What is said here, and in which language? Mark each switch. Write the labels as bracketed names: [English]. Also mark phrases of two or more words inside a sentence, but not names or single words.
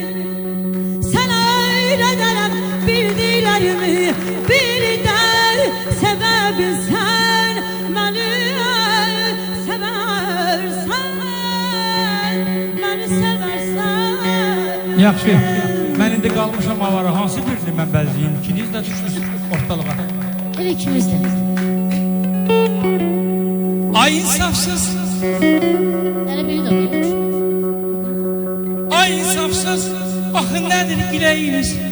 [Turkish] Sana öğrederim bildilerimi. Bir de sebebi sen beni seversen. Beni seversen. [Azerbaijani] Yaxşı, mən indi qalmışam avara. Hansı birini mən bəziyim? İkiniz də düşdünüz ortalığa. Elə ikimiz də. Ay insafsız, Elə biri də olmuş. ay insafsız, baxın nədir diləyiniz?